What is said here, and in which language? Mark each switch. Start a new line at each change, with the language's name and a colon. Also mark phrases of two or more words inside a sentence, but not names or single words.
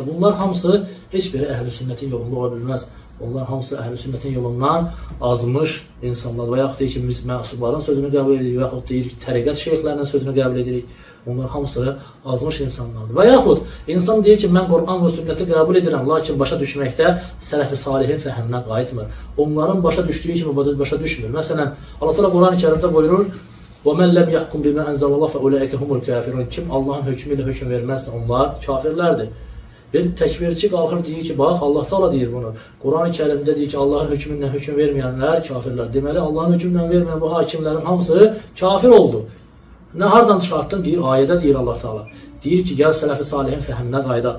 Azerbaijani: Bunlar hamısı heç biri əhl-i sünnətin yolunda ola bilməz. Onlar hamısı əhl-i sünnətin yolundan azmış insanlar və yaxud deyir ki, biz məsubların sözünü qəbul edirik və yaxud deyir ki, təriqət şeyxlərinin sözünü qəbul edirik. Onlar hamısı azmış insanlardır. Və yaxud insan deyir ki, mən Qur'an və sünnəti qəbul edirəm, lakin başa düşməkdə sələf-i salihin fəhminə qayıtmır. Onların başa düşdüyü kimi başa düşmür. Məsələn, Allah Teala Qur'an-ı Kərimdə buyurur:
Arabic: وَمَنْ لَمْ يَحْكُمْ بِمَا أَنْزَلَ اللّٰهُ فَأُولَٰئِكَ هُمُ الْكَافِرُونَ
Azerbaijani: Kim Allahın hökmü ilə hökm verməzsə, onlar kafirlərdir. Bir təkvirçi qalxır deyir ki, bax Allah Teala deyir bunu. Qur'an-ı Kərimdə deyir ki, Allahın hökmündən hökm verməyənlər kafirlər. Deməli, Allahın hökmündən verməyən bu hakimlərin hamısı kafir oldu. Nə hardan çıxartdın? Deyir, ayədə deyir Allah Teala. Deyir ki, gəl sələf-i salihin fəhminə qaydaq.